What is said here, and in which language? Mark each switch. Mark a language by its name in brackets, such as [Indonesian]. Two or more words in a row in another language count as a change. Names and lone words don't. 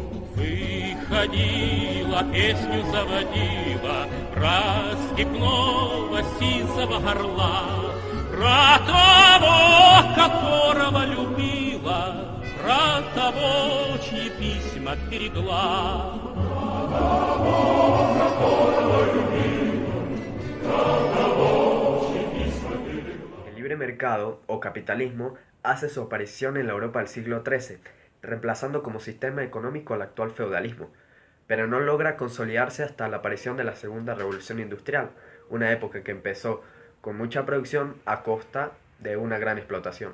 [Russian] Выходила, песню заводила про степного сизого орла, про того, которого любила, про того, чьи письма берегла. Про того, которого любила, про того, чьи письма берегла. [Spanish] El libre mercado o capitalismo hace su aparición en la Europa del siglo XIII, reemplazando como sistema económico al actual feudalismo, pero no logra consolidarse hasta la aparición de la Segunda Revolución Industrial, una época que empezó con mucha producción a costa de una gran explotación.